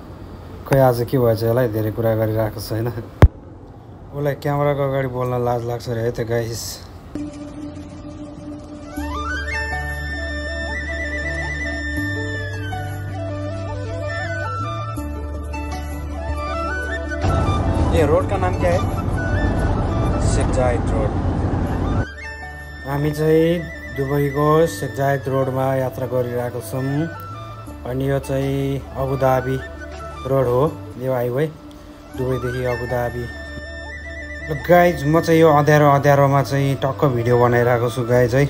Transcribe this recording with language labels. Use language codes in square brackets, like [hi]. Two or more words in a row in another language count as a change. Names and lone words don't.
[ne] खोइ आज के भएछ होला है, धेरै कुरा गरिरहेको छ हैन। उसलाई क्यामेराको अगाडि बोल्न लाज लाग्छ रे है त गाइस। [hi] ये रोड का नाम क्या है? शेख जायद रोड। [ne] हामी चाहिँ दुबईको शेख जायद रोडमा यात्रा गरिरहेको छौँ। अनि यो चाहिँ अबुधाबी रोड हो, यो हाइवे दुबईदेखि अबुधाबी। गाइज म चाहिँ यो अँध्यारोमा चाहिँ टक्क भिडियो बनाइरहेको छु गाइज है।